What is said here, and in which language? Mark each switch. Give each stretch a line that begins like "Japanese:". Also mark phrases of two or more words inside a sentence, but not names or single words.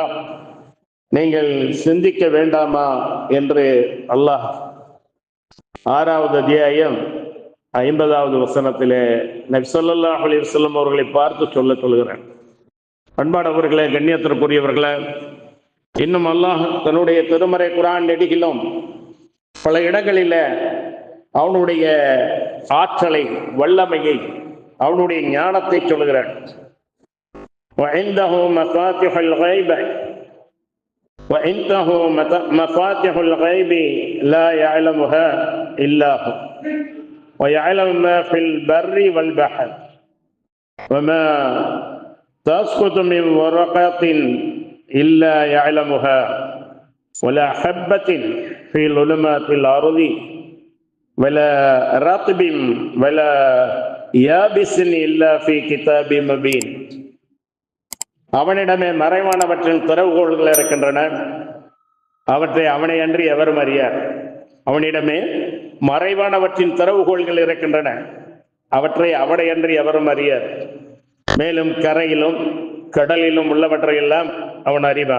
Tamil: நீங்கள் சிந்திக்க வேண்டாமா என்று அல்லாஹ் 6வது அத்தியாயம் 50வது வசனத்திலே நபி
Arabic: صلى الله عليه وسلم
Tamil: அவர்களை பார்த்து சொல்லுகிறேன். அன்பானவர்களே, கண்ணியத்திற்குரியவர்களே, இன்னும் அல்லாஹ் தன்னுடைய திருமறை குர்ஆன் நெடுகிலும் பல இடங்களில் அவனுடைய ஆற்றலை, வல்லமையை, அவனுடைய ஞானத்தை சொல்லுகிறான்.
Arabic: وعنده مفاتيح الغيب وعنده مفاتيح الغيب لا يعلمها إلا هو ويعلم ما في البر والبحر وما تسقط من ورقة إلا يعلمها ولا حبة في ظلمات الأرض ولا رطب ولا يابس إلا في كتاب مبين.
Tamil: அவனிடமே மறைவானவற்றின் திறவுகோள்கள் இருக்கின்றன, அவற்றை அவனை அன்றி எவரும் அறியார். அவனிடமே மறைவானவற்றின் திறவுகோள்கள் இருக்கின்றன, அவற்றை அவனை அன்றி எவரும் அறியார். மேலும் கரையிலும் கடலிலும் உள்ளவற்றையெல்லாம் அவன் அறிவான்.